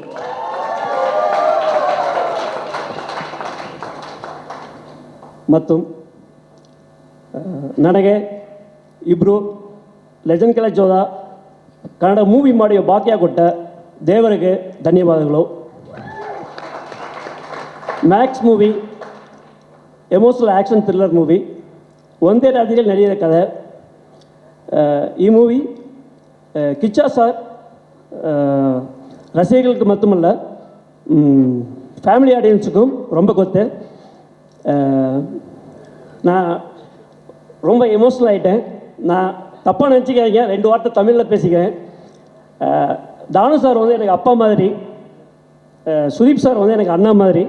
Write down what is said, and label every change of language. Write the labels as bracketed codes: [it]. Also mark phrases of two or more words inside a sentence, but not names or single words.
[kn] ಮತ್ತು ನನಗೆ ಇಬ್ಬರು ಲೆಜೆಂಡ್ ಕಾಲೇಜ್ ಹೋದ ಕನ್ನಡ ಮೂವಿ ಮಾಡಿ ಭಾಗ್ಯ ಕೊಟ್ಟ ದೇವರಿಗೆ ಧನ್ಯವಾದಗಳು. ಮ್ಯಾಕ್ಸ್ ಮೂವಿ [en] emotional action thriller movie, [kn] ಒಂದೇ ರಾಜ್ಯದಲ್ಲಿ ನಡೆಯೋ ಕಥೆ. ಈ ಮೂವಿ ಕಿಚ್ಚ [ta] சார் ரசிகர்களுக்கு மட்டுமல்ல, [en] family audiences [ta] ரொம்ப கொத்து. நான் ரொம்ப எமோஷ்னல் ஆகிட்டேன். நான் தப்பாக நினச்சிக்காதீங்க, 2 வார்த்தை தமிழில் பேசிக்கிறேன். தானு சார் வந்து எனக்கு அப்பா மாதிரி, சுதீப் சார் வந்து எனக்கு அண்ணா மாதிரி.